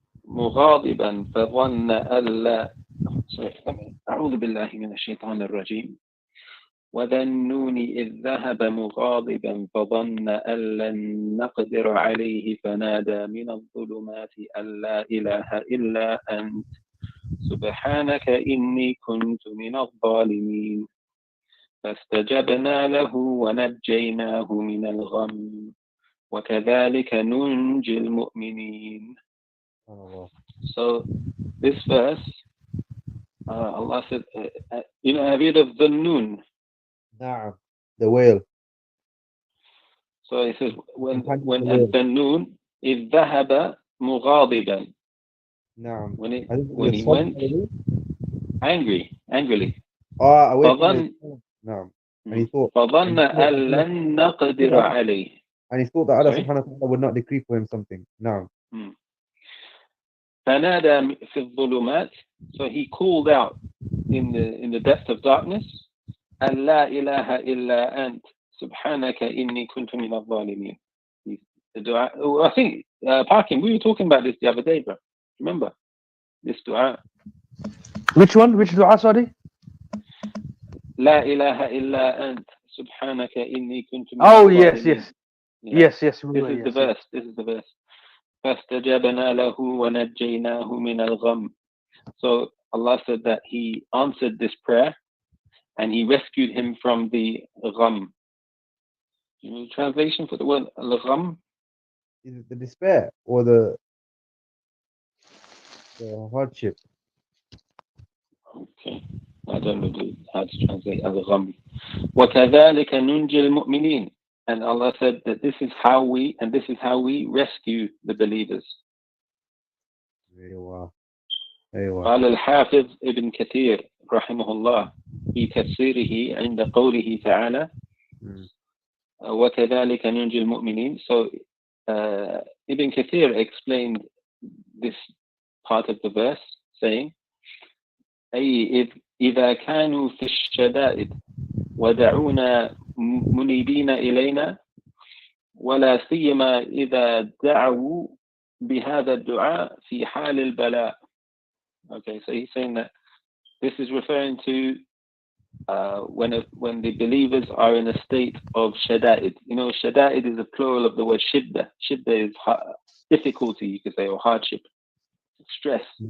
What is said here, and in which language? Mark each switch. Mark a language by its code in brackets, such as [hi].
[ar] مغاضبا فظن ألا أعوذ بالله من الشيطان الرجيم وذنون إذ ذهب مغاضبا فظن أن لن نقدر عليه فنادى من الظلمات أن لا إله إلا أنت سبحانك إني كنت من الظالمين فاستجبنا له ونجيناه من الغم وكذلك ننجي المؤمنين. [en] So this verse, Allah said, you know, have you heard of the noon? [ar] Na'am, [en] the whale. So he says, when the noon is [ar] ذهب مغاضبا. Na'am. [en] When he went angrily. [ar] Na'am. [en] And he thought, [ar] فظن أن لن نقدر عليه. [en] And he thought that Allah subhanahu wa ta'ala would not decree for him something. [ar] Na'am. فنادى في الظلمات. [en] So he called out in the depth of darkness, [ar] أن لا إله إلا أنت سبحانك إني كنت من الظالمين. [en] I think, Parkin, we were talking about this the other day, bro. Remember this dua? Which one? Which dua, sorry? [ar] لا إله إلا أنت سبحانك إني كنت من الظالمين. [en] Yes. This is the verse. [ar] فاستجبنا له ونجيناه من الغم. [en] So Allah said that He answered this prayer and He rescued him from the gham. You know the translation for the word al-gham? Is it the despair or the hardship? Okay, I don't know how to translate al-gham. [ar] وَكَذَلِكَ نُنْجِي الْمُؤْمِنِينَ. [en] And Allah said that this is how we rescue the believers. [ar] قال الحافظ ابن كثير رحمه الله في تفسيره عند قوله تعالى وكذلك ننجي المؤمنين. [en] So Ibn Kathir explained this part of the verse saying [ar] أي إذا كانوا في الشدائد ودعونا منيبين إلينا ولا سيما إذا دعوا بهذا الدعاء في حال البلاء. [en] Okay, so he's saying that this is referring to when the believers are in a state of shada'id. You know, shada'id is a plural of the word shidda. Shidda is difficulty, you could say, or hardship, stress.